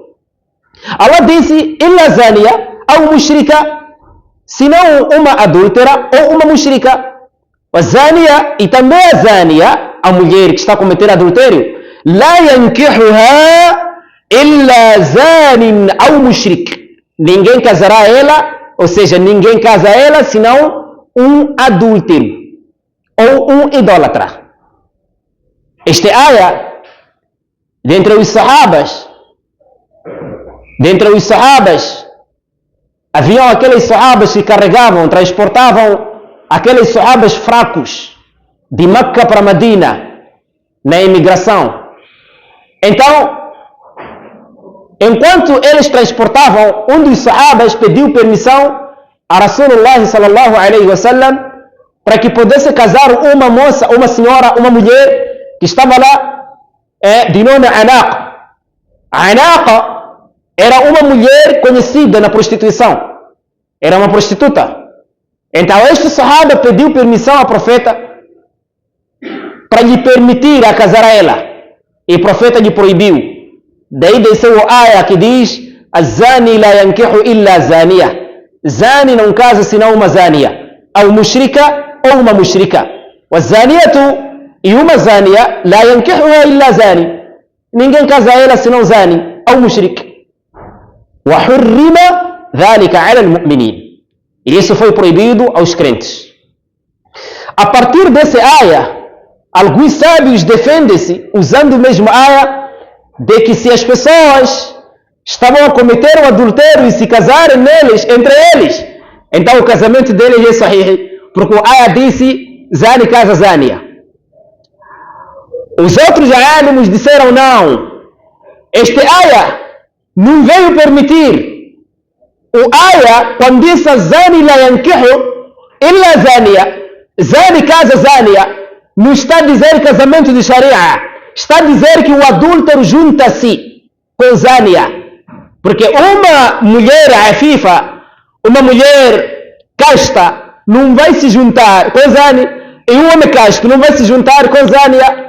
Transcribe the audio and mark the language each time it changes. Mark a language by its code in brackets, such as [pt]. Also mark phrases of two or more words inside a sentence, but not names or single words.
[pt] Allah disse: [ar] إلا زانية [pt] ou mushrika, senão uma adúltera ou uma mushrika. والزانية e também a zânia, a mulher que está a cometer adultério, [ar] لا ينكحها إلا زان أو مشرك. [pt] Ninguém casará ela, ou seja, ninguém casa ela senão um adúltero ou um idólatra. Esta área, dentre os sahabas, haviam aqueles sahabas que carregavam, transportavam aqueles sahabas fracos de Meca para Medina na imigração. Então, enquanto eles transportavam, um dos sahabas pediu permissão a Rasulullah [ar] صلى الله عليه وسلم [pt] para que pudesse casar uma moça, uma senhora, uma mulher que estava lá de nome Anaqa. Anaqa era uma mulher conhecida na prostituição. Era uma prostituta. Então este sahaba pediu permissão ao profeta para lhe permitir a casar a ela. E o profeta lhe proibiu. Daí desceu a aya que diz: [ar] "الزاني لا ينكح إلا زانية." [pt] Zani não casa senão uma zania. Ou mushrika ou uma mushrika. [ar] والزانية, [pt] e uma [ar] زانية لا ينكحها إلا زان. [pt] Ninguém casa ela senão zani ou mushrik. [ar] وحرم ذلك على المؤمنين. [pt] E isso foi proibido aos crentes. A partir dessa aya, alguns sábios defendem-se, usando a mesma aya, de que se as pessoas estavam a cometer o adultério e se casarem entre eles, então o casamento deles é sahih, porque a aya disse zani casa zania. Os outros alimos disseram não, esta aya não veio permitir. O aya, quando diz [ar] زان لا ينكح إلا زانية, [pt] zani casa zaniya, não está a dizer casamento de sharia, está a dizer que o adúltero junta-se com zaniya, porque uma mulher afifa, uma mulher casta, não vai se juntar com zani, e um homem casto não vai se juntar com zaniya.